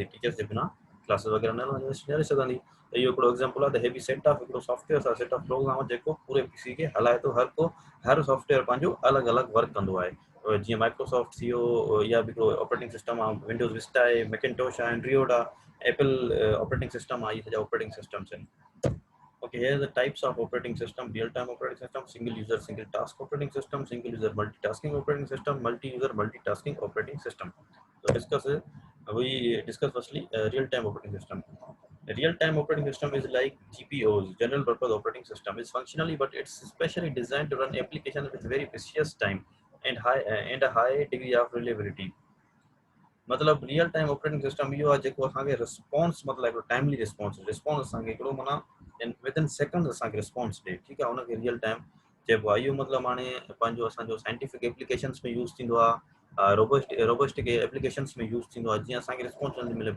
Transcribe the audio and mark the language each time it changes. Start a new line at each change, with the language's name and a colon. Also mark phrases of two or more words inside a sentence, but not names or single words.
Sindhi: टीचर्स जे बिना क्लासिस वग़ैरह न हलंदी, यूनिवर्सिटी हले सघंदी। त इहो हिकिड़ो एग्जांपल आहे त हे बि
English: set of
Sindhi: हिकिड़ो सॉफ्टवेयर आहे,
English: set of program
Sindhi: जेको पूरे पीसी खे हलाए थो। हर सॉफ्टवेयर पंहिंजो अलॻि अलॻि वर्क कंदो आहे। जीअं माइक्रोसॉफ्ट थी वियो, या बि हिकिड़ो
English: operating system
Sindhi: आहे, विंडोज़ विस्टा आहे, मैकिन्टोश आहे, एंड्रॉइड आहे,
English: Apple operating system
Sindhi: आहे, इहे सॼा
English: operating systems
Sindhi: आहिनि।
English: Okay, here are the types of operating system: real-time operating system, single-user, single-task operating system, single-user multitasking operating system, multi-user multitasking operating system. So we discuss firstly real-time operating system. A real-time operating system is like GPOs, general purpose operating system. Is functionally, but it's specially designed to run applications with very precious time and a high degree of reliability.
Sindhi: मतलब
English: real time operating system
Sindhi: इहो आहे जेको असांखे रिस्पॉन्स मतिलबु हिकिड़ो टाइमली रिस्पॉन्स असांखे हिकिड़ो माना
English: within second
Sindhi: असांखे रिस्पॉन्स ॾिए, ठीकु आहे, हुनखे
English: real time
Sindhi: चइबो आहे। इहो मतिलबु हाणे पंहिंजो असांजो
English: scientific applications
Sindhi: में यूज़ थींदो आहे,
English: robotic applications
Sindhi: में यूज़ थींदो आहे, जीअं असांखे रिस्पॉन्स नथी मिले।